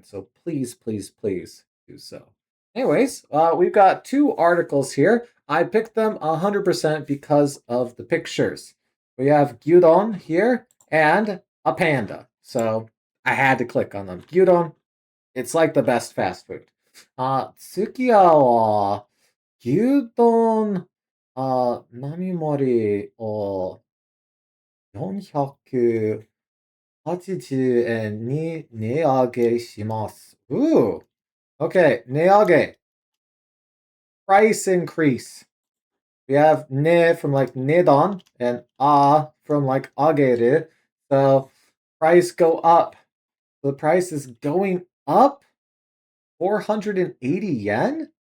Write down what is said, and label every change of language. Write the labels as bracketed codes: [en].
[en] So please, please, please do so. Anyways, we've got two articles here. I picked them 100% because of the pictures. We have gyudon here and a panda. So I had to click on them. Gyudon, it's like the best fast food. [ja] Tsukiya wa gyudon 並盛りを480円に値上げします。 [en] Ooh, okay, 値上げ. Price increase. We have ne from like nedon and from like ageru. So price go up. The price is going up 480 yen?